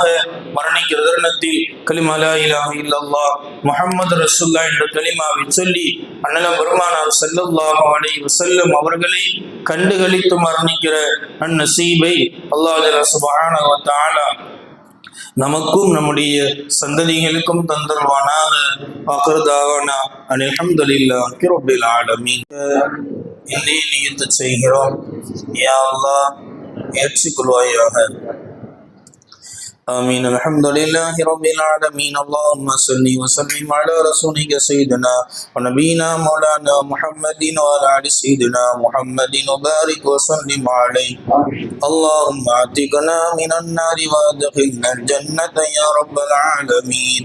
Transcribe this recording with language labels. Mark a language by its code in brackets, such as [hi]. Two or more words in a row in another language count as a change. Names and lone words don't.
[ta] மரணிக்கிற தருணத்தில் கலிமா [ar] لا إله إلا الله محمد رسول الله [ta] என்ற கலிமாவை சொல்லி அண்ணலம் பெருமானார் [ar] صلى الله عليه وسلم [ta] அவர்களை கண்டுகளித்து மரணிக்கிற நசீபை [ar] الله سبحانه وتعالى [ta] நமக்கும் நம்முடைய சந்ததிகளுக்கும் தந்தருவானாக. [ar] وآخر دعوانا الحمد لله رب العالمين. [ta] என்னை நியத்து செய்கிறோம், [ar] يا الله [ta] ஏற்றுக்கொள்வாயாக. [ar] آمين. الحمد لله رب العالمين. اللهم صل وسلم على رسولك سيدنا ونبينا مولانا محمد وعلى آل سيدنا محمد وبارك وسلم عليه. اللهم اعتقنا من النار وادخلنا الجنة يا رب العالمين.